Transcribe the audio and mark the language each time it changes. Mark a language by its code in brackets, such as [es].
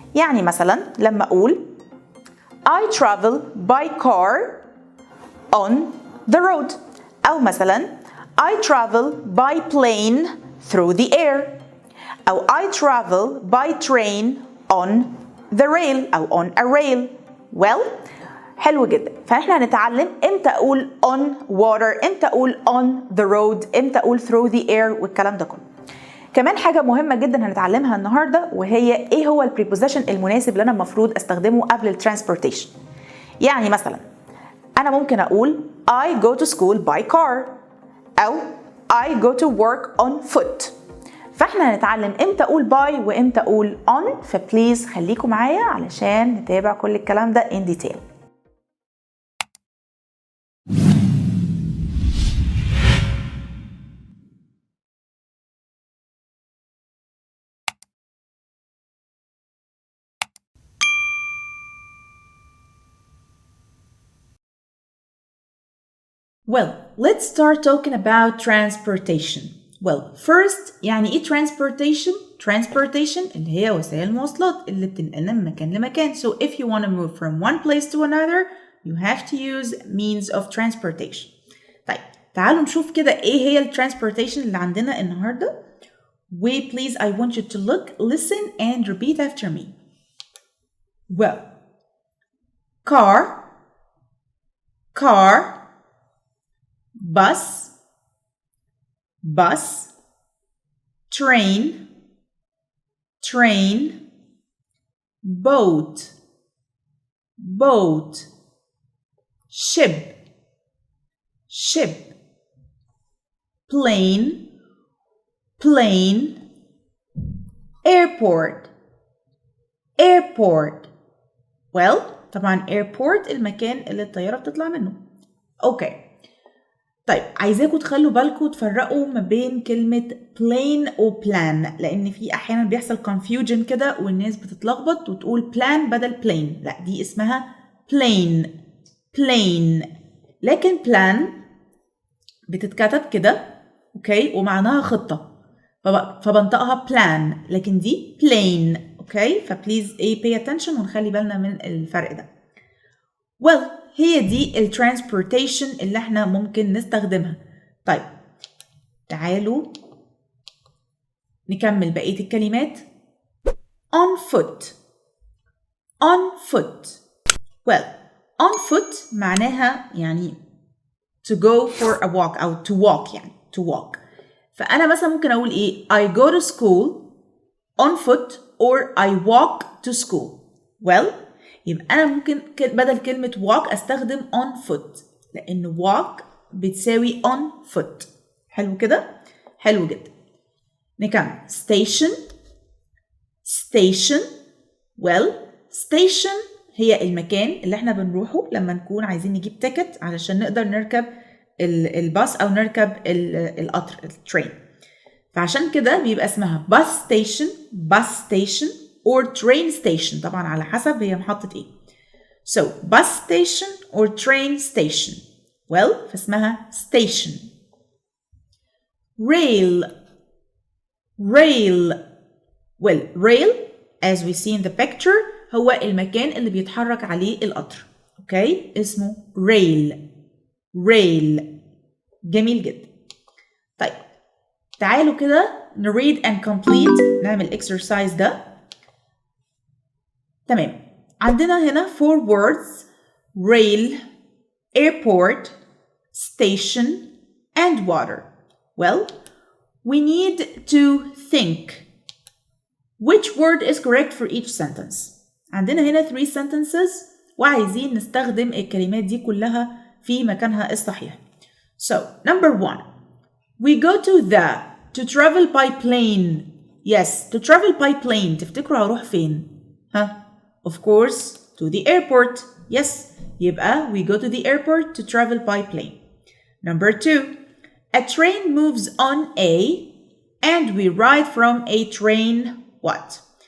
[ar] يعني مثلا لما أقول [en] I travel by car on the road. [ar] أو مثلا [en] I travel by plane through the air. أو I travel by train on the rail أو on a rail. [ar] Well, حلو جدا. فإحنا هنتعلم إمتى أقول [en] on water، [ar] إمتى أقول [en] on the road، [ar] إمتى أقول [en] through the air [ar] والكلام ده كله. كمان حاجة مهمة جدا هنتعلمها النهاردة وهي إيه هو البريبوزيشن المناسب اللي أنا المفروض أستخدمه قبل الترانسبورتيشن. يعني مثلا أنا ممكن أقول [en] I go to school by car أو I go to work on foot. [ar] فإحنا هنتعلم إمتى أقول by وإمتى أقول on، فبليز خليكم معايا علشان نتابع كل الكلام ده [en] in detail. Well, let's start talking about transportation. Well, first [ar] يعني إيه transportation؟ Transportation اللي هي وسائل المواصلات اللي بتنقلنا من مكان لمكان. [en] So if you want to move from one place to another, you have to use means of transportation. [ar] طيب تعالوا نشوف كده إيه هي الترانسبورتيشن اللي عندنا النهاردة. [en] Please, I want you to look, listen, and repeat after me. Well, car, car, bus, bus, train, train, boat, boat, ship, ship, plane, plane, airport, airport. [ar] well طبعا airport المكان اللي الطيارة بتطلع منه. اوكي طيب عايزاكم تخلوا بالكم تفرقوا ما بين كلمة plane و plan، لأن في أحيانا بيحصل confusion كده والناس بتتلخبط وتقول plan بدل plane. لا دي اسمها plane plane، لكن plan بتتكتب كده اوكي ومعناها خطة فبنطقها plan، لكن دي plane اوكي. فبليز [en] pay attention [ar] ونخلي بالنا من الفرق ده. well هي دي الترانسبورتيشن اللي احنا ممكن نستخدمها. طيب تعالوا نكمل بقية الكلمات. [en] on foot on foot. well on foot معناها يعني to go for a walk أو to walk، يعني to walk. [ar] فأنا مثلا ممكن أقول إيه [en] I go to school on foot or I walk to school. well يبقى أنا ممكن بدل كلمة walk أستخدم on foot، لأن walk بتساوي on foot. [ar] حلو كده؟ حلو جدا. نكمل. station station. well station هي المكان اللي احنا بنروحه لما نكون عايزين نجيب تيكت علشان نقدر نركب الباص أو نركب القطر الترين. فعشان كده بيبقى اسمها [en] bus station or train station، [ar] طبعا على حسب هي محطة ايه. [en] so bus station or train station. well فاسمها station. rail rail. well rail as we see in the picture [ar] هو المكان اللي بيتحرك عليه القطر اوكي اسمه [en] rail rail. [ar] جميل جدا. طيب تعالوا كده [en] read and complete، [ar] نعمل exercise ده. تمام عندنا هنا [en] 4 words rail, airport, station and water. well we need to think which word is correct for each sentence. [ar] عندنا هنا 3 sentences وعايزين نستخدم الكلمات دي كلها في مكانها الصحيح. [en] so number 1 we go to travel by plane. yes to travel by plane [ar] تفتكروا هروح فين؟ [en] ها of course to the airport. yes يبقى we go to the airport to travel by plane. number 2 a train moves on A and we ride from a train what.